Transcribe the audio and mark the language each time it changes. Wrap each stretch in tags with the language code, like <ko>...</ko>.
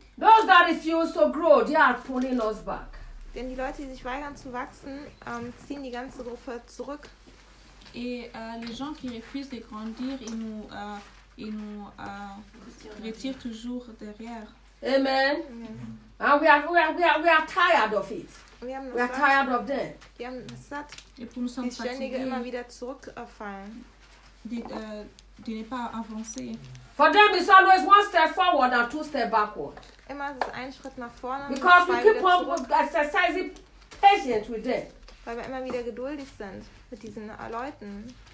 <en>those that refuse to grow, they are pulling us back.</en> <de>Denn die Leute, die sich weigern zu wachsen, ziehen die ganze Gruppe zurück.</de> <fr>Et les gens qui refusent de grandir, ils nous retirent toujours derrière. Amen. Amen.</fr> <en>And we are tired of it. We are tired of them.</en> <de>Wir haben es satt.</de> <fr>Et pour nous sommes fatigués.</fr> <de>Die Ständige immer wieder zurückfallen.</de> <fr>De ne pas avancer.</fr> <en>For them, it's always one step forward and two steps backward.</en> <de>Immer ist es ein Schritt nach vorne.</de> <en>Because we keep on exercising patience with them.</en> <de>Weil wir immer wieder geduldig sind mit diesen Leuten.</de>